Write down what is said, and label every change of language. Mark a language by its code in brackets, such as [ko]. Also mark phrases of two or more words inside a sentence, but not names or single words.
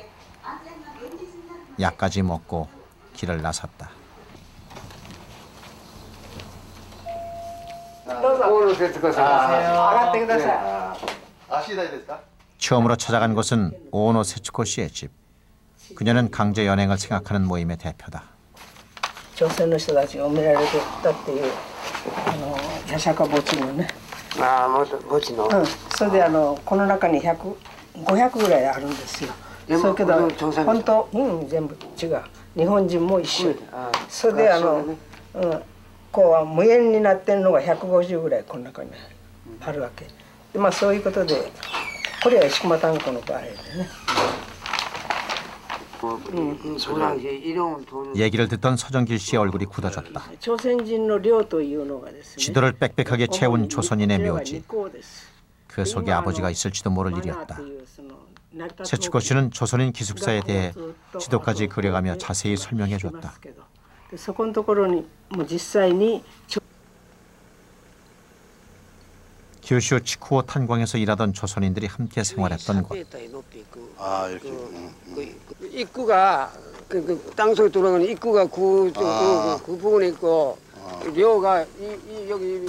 [ko] 약까지 먹고 길을 나섰다. 처음으로 찾아간 곳은 오노 세츠코 씨의 집. 그녀는 강제 연행을 생각하는 모임의 대표다. [ja] 朝鮮の人たちが埋められてたっていう夜釈墓地のね。ああ、墓地の。それでこの中に500ぐらいあるんですよ。そうけど本当全部違う。日本人も一緒。それでこう無縁になってるのが150ぐらいこの中にあるわけ。でまあそういうことでこれは石熊炭鉱の場合でね。 [ko] 얘기를 듣던 서정길 씨의 얼굴이 굳어졌다. [ja] 朝鮮人の寮というのがですね。 [ko] 지도를 빽빽하게 채운 조선인의 묘지. 그 속에 아버지가 있을지도 모를 일이었다. 세츠코 씨는 조선인 기숙사에 대해 지도까지 그려가며 자세히 설명해줬다. [ja] そこのところにもう実際に [ko] 규슈 치쿠오 탄광에서 일하던 조선인들이 함께 생활했던 곳. 아 이렇게. 입구가 그 땅속에 들어가는 입구가 그 부분에 있고 료가 여기.